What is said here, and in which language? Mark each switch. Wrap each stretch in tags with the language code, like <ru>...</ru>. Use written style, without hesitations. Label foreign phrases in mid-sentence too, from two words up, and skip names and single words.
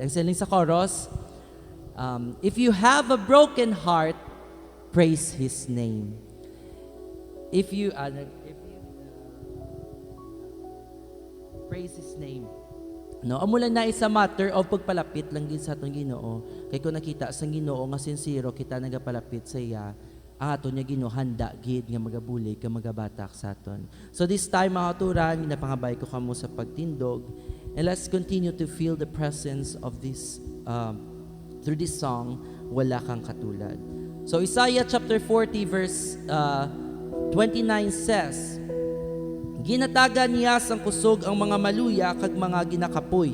<hil>Ang siling sa chorus,</hil> <en>if you have a broken heart, praise his name. If you praise his name.</en> <hil>No, amo lang na isa</hil> <en>matter of</en> <hil>pagpalapit lang gid sa aton Ginoo. Kay kung nakita sa Ginoo nga sincero kita nagapalapit sa iya, ang aton nga Ginoo handa gid nga magabulig ka magabatak sa aton.</hil> <en>So this time</en> <hil>mga turan, napangabay ko kamo sa pagtindog,</hil> <en>and let's continue to feel the presence of this through this song, Wala Kang Katulad. So Isaiah chapter 40 verse 29 says,</en> <hil>ginatagan niya sang kusog ang mga maluya kag mga ginakapoy.</hil>